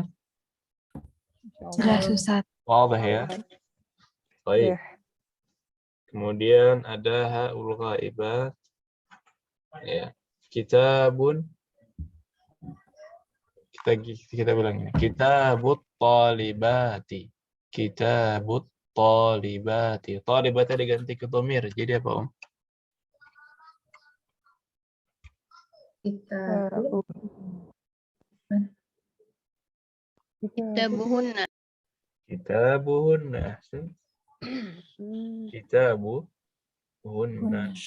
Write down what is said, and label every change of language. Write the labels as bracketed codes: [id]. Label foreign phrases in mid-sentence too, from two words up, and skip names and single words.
[id] Jelas Ustaz. Wadah ya? Baik. Ya. Kemudian ada [ar] haul ghaibat. [id] Ya. Kitabun. Kita bilang ini. [ar] Kitabut talibati. Kitabut talibati. [id] Talibati diganti ke dhamir. Jadi apa, Om? [ar] Kitabuhunna. Kitabuhunna. Ahsan. Kitabuhunna.